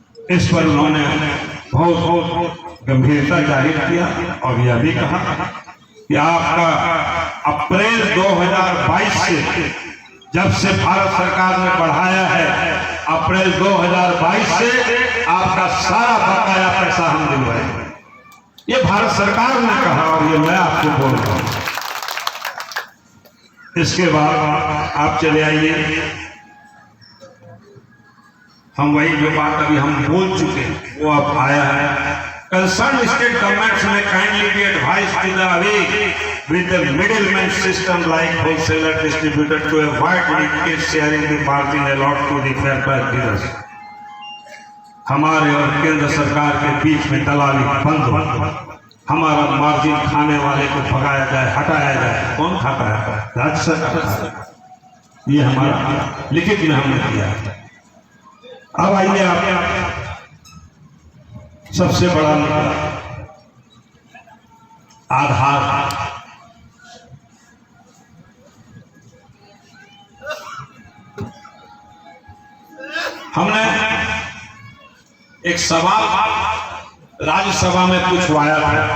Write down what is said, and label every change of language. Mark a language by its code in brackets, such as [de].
[hi] इस पर उन्होंने बहुत गंभीरता जाहिर किया और यह भी कहा कि आपका अप्रैल 2022 से, जब से भारत सरकार ने बढ़ाया है, अप्रैल 2022 से आपका सारा बकाया पैसा हम दिलवाएंगे। ये भारत सरकार ने कहा और ये मैं आपको बोल रहा हूं। इसके बाद आप चले आइए, हम वही जो बात अभी हम बोल चुके वो अब आया है। [en] Concern state governments में kindly be advise to the away with the middleman system like wholesaler distributor to avoid leakage sharing the margin allowed to the fair price dealers। [hi] हमारे और केंद्र सरकार के बीच में दलाली बंद हो, हमारा मार्जिन खाने वाले को भगाया जाए, हटाया जाए। कौन खाता है? राज्य सरकार। ये हमारा लिखित में हमने किया। अब आइए आप सबसे बड़ा आधार, हमने एक सवाल राज्यसभा में पूछवाया था।